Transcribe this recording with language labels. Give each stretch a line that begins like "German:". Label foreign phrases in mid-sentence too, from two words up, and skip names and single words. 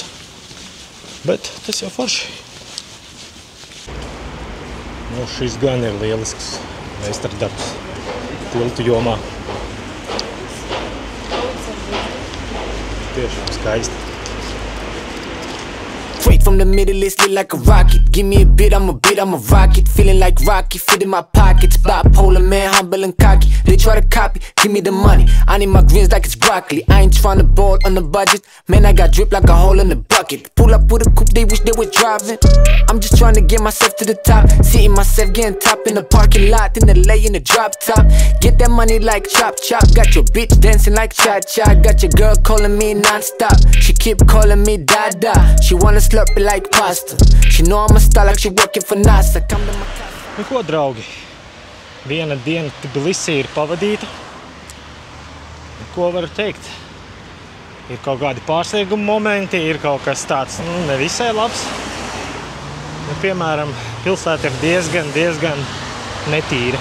Latvian: Bet tas jau forši. Šis gan ir lielisks meistardarbs tiltu jomā. Tiešām skaisti.
English: Straight from the Middle East, lit like a rocket. Give me a bit, I'm a rocket. Feeling like Rocky, fit in my pockets. Bipolar man, humble and cocky. They try to copy, give me the money. I need my greens like it's broccoli. I ain't trying to ball on the budget. Man, I got drip like a hole in the bucket. Pull up with a coupe, they wish they were driving. I'm just trying to get myself to the top. Seeing myself getting top in the parking lot. In the lay in the drop top. Get that money like chop chop. Got your bitch dancing like cha-cha. Got your girl calling me non-stop. She keep calling me Dada. She wanna slurp it like pasta. She know I'm a star like she working for NASA. Come to my casa.
Latvian: Nu ko, draugi, viena diena Tbilisī ir pavadīta. Ko varu teikt? Ir kaut kādi pārsteiguma momenti, ir kaut kas tāds, nevisai labs. Piemēram, pilsēta ir diezgan netīra.